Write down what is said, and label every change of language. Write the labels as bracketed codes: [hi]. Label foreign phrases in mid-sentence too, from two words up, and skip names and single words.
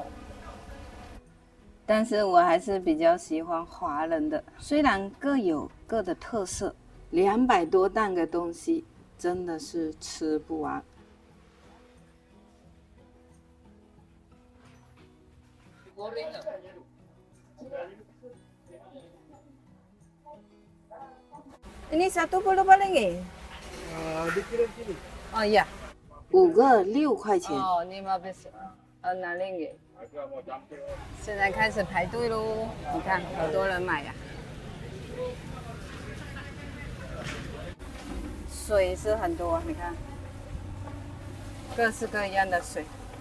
[zh] 但是我还是比较喜欢华人的，虽然各有各的特色，200多档的东西真的是吃不完。 [ms] Ini satu puluh ringgit. Oh iya. [zh] 5 个6块钱。哦，15 6 ringgit。现在开始排队喽，你看好多人买呀。水是很多，你看，各式各样的水。